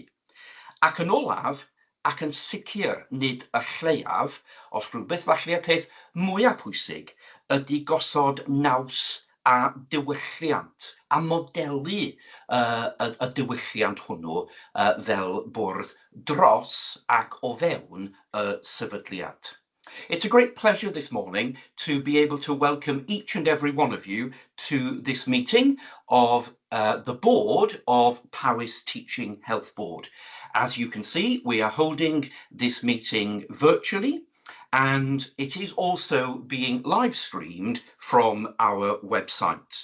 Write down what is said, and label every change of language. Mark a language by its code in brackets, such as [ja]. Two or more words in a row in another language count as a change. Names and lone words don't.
[cy] Ac yn olaf, ac yn sicr nid y lleiaf, os rhywbeth falle y peth mwyaf pwysig, ydy gosod naws a diwylliant, a modelu y diwylliant hwnnw fel bwrdd dros ac o fewn y sefydliad. [en] It's a great pleasure this morning to be able to welcome each and every one of you to this meeting of the board of Powys Teaching Health Board. As you can see, we are holding this meeting virtually, and it is also being live streamed from our website.